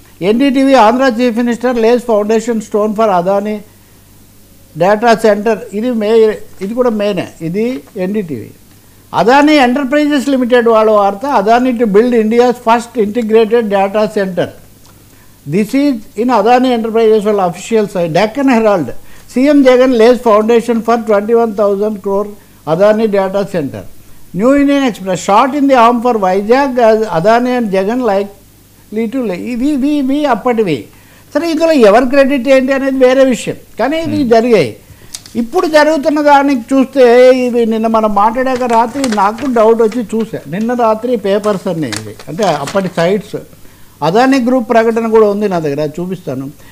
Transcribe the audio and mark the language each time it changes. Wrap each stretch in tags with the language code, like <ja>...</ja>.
<en>NDTV Andhra chief minister lays foundation stone for Adani data centre.</en> <te>ఇది కూడా మేనే. ఇది ఎన్డీటీవీ. అదానీ ఎంటర్ప్రైజెస్ లిమిటెడ్ వాళ్ళ వార్త.</te> <en>Adani to build India's first integrated data centre. This is in Adani Enterprises official site. Deccan Herald. CM Jagan lays foundation for 21,000 crore Adani data center. New Indian Express. Shot in the arm for Vizag as Adani and Jagan likely to lay.</en> <te>ఇవి అప్పటివి. సరే, ఇందులో ఎవరి credit ఏంటి అనేది వేరే విషయం. కానీ ఇవి జరిగాయి. ఇప్పుడు జరుగుతున్న దానికి చూస్తే ఇవి నిన్న మనం మాట్లాడాక రాత్రి నాకు డౌట్ వచ్చి చూసా. నిన్న రాత్రి పేపర్స్ అన్నీ ఇవి అంటే అప్పటి సైట్స్. అదానీ గ్రూప్ ప్రకటన కూడా ఉంది నా దగ్గర, చూపిస్తాను.</te>